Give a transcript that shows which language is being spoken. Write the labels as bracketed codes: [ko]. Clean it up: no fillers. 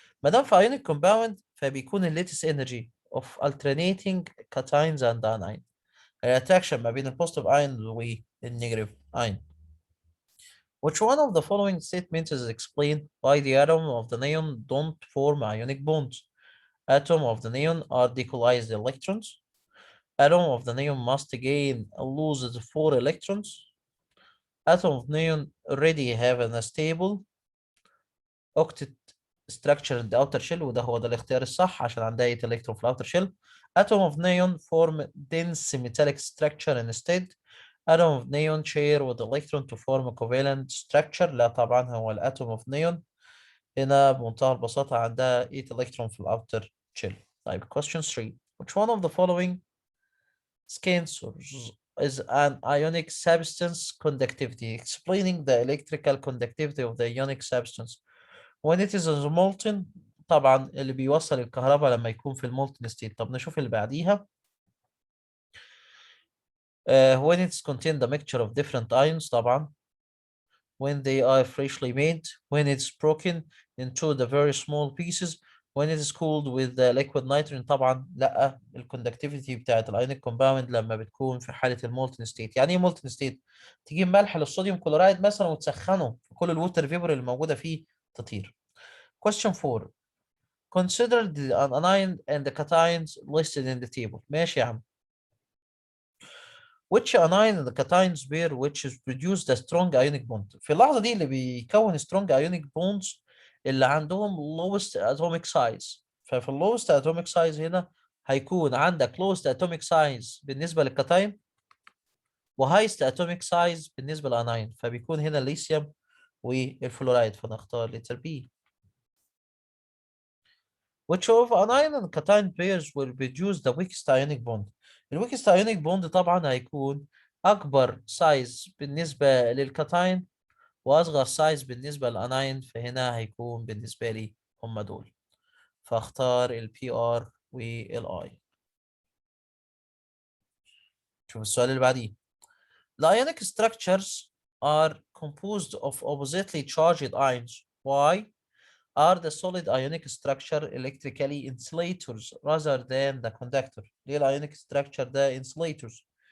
[ar] ما دام في ionic compound فبيكون الليتس energy of alternating cations and anion. الاتراكشن ما بين البوزيتيف ion والنيجاتيف ion. [en] Which one of the following statements is explained why the atom of the neon don't form ionic bonds؟ Atom of the neon are decollized electrons. Atom of the neon must gain loses 4 electrons. Atom of neon already have a stable octet structure in the outer shell، [ar] وده هو ده الاختيار الصح عشان عندها 8 electron في الاوتر شيل. [en] Atom of neon form dense metallic structure instead. Atom of neon share with electron to form a covalent structure. [ar] لا طبعا هو الاتوم of neon هنا بمنتهى البساطة عندها 8 electron في الاوتر shell. [en] طيب question 3. Which one of the following scansors is an ionic substance conductivity? Explaining the electrical conductivity of the ionic substance. When it is molten [ar] طبعا اللي بيوصل الكهرباء لما يكون في المولتن ستيت. طب نشوف اللي بعديها. [en] When it's contained a mixture of different ions طبعا. When they are freshly made. When it's broken into the very small pieces. When it is cooled with the liquid nitrogen [ar] طبعا لا الكوندكتيفيتي بتاعت الايونيك كومباوند لما بتكون في حاله المولتن ستيت. يعني ايه مولتن ستيت؟ تجيب ملح للصوديوم كلورايد مثلا وتسخنه في كل الووتر فيبر اللي موجوده فيه تطير. [en] Question 4. Consider the anion and the cations listed in the table. [ar] ماشي يا عم. [en] Which anion and the cations pair which is produced a strong ionic bond. [ar] في اللحظة دي اللي بيكون strong ionic bonds اللي عندهم lowest atomic size. ففي lowest atomic size هنا هيكون عندك lowest atomic size بالنسبة للكاتاين و highest atomic size بالنسبة للاناين. فبيكون هنا الليثيوم والفلورايد. فنختار letter B. Which of anion and cation pairs will produce the weakest ionic bond. الويكست ionic bond طبعا هيكون أكبر سايز بالنسبة للكاتاين وأصغر سايز بالنسبة للأناين. فهنا هيكون بالنسبة لي هم دول. فاختار ال PR وال I. شوف السؤال اللي بعديه. [en] The ionic structures are composed of oppositely charged ions. Why are the solid ionic structure electrically insulators rather than the conductor. [ar] ليه الايونيك structure ده insulators.